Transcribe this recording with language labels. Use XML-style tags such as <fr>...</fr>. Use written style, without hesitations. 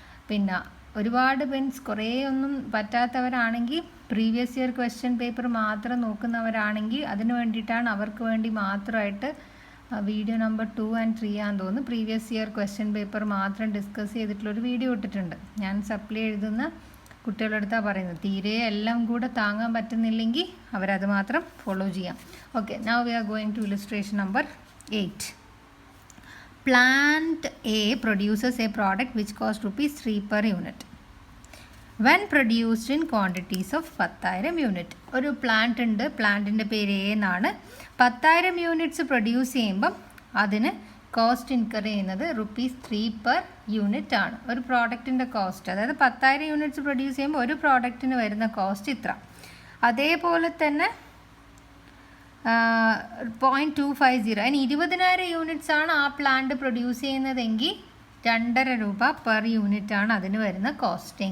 <ml>പിന്നെ ഒരുപാട് കുറേ ഒന്നും പറ്റാത്തവരാണെങ്കിൽ പ്രീവിയസ് ഇയർ ക്വസ്റ്റ്യൻ പേപ്പർ മാത്രം നോക്കുന്നവരാണെങ്കിൽ അതിന് വേണ്ടിയിട്ടാണ്, അവർക്ക് വേണ്ടി മാത്രമായിട്ട് വീഡിയോ നമ്പർ 2 and 3 ആണെന്ന് തോന്നുന്നു. പ്രീവിയസ് ഇയർ ക്വസ്റ്റ്യൻ പേപ്പർ മാത്രം ഡിസ്കസ് ചെയ്തിട്ടുള്ളൊരു വീഡിയോ ഇട്ടിട്ടുണ്ട്. ഞാൻ സപ്ലൈ എഴുതുന്ന കുട്ടികളുടെ അടുത്താണ് പറയുന്നത്, തീരെ എല്ലാം കൂടെ താങ്ങാൻ പറ്റുന്നില്ലെങ്കിൽ അവരത് മാത്രം ഫോളോ ചെയ്യാം.</ml> <en>Okay, now we are going to illustration number 8. Plant A produces a product which costs ₹3 per unit when produced in quantities of 10,000 unit.</en> <ml>ഒരു പ്ലാന്റ് ഉണ്ട്, പ്ലാന്റിൻ്റെ പേര് A എന്നാണ്. 10,000 യൂണിറ്റ്സ് പ്രൊഡ്യൂസ് ചെയ്യുമ്പം അതിന് കോസ്റ്റ് ഇൻകർ ചെയ്യുന്നത് ₹3</ml> <en>per</en> <ml>യൂണിറ്റ് ആണ്. ഒരു പ്രോഡക്റ്റിൻ്റെ കോസ്റ്റ്, അതായത് 10,000 യൂണിറ്റ്സ് പ്രൊഡ്യൂസ് ചെയ്യുമ്പോൾ ഒരു പ്രോഡക്റ്റിന് വരുന്ന കോസ്റ്റ് ഇത്ര. അതേപോലെ തന്നെ 0.250, അതിന് 20,000 യൂണിറ്റ്സ് ആണ് ആ പ്ലാന്റ് പ്രൊഡ്യൂസ് ചെയ്യുന്നതെങ്കിൽ ₹2.5 പെർ യൂണിറ്റ് ആണ് അതിന് വരുന്ന കോസ്റ്റ്.</ml>